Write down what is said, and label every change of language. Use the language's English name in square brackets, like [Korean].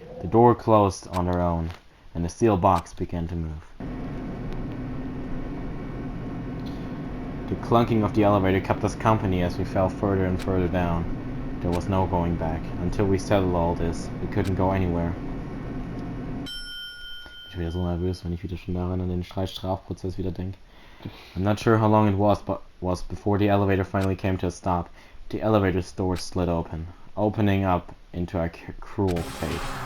[English] door closed on their own, and the steel box began to move. The clunking of the elevator kept us company as we fell further and further down. There was no going back. Until we settled all this, we couldn't go anywhere. [German] Ich bin wieder so nervös, wenn ich wieder schon daran an den Strafprozess wieder denke. [English] I'm not sure how long it was before the elevator finally came to a stop. The elevator's door slid open, opening up into a cruel fate.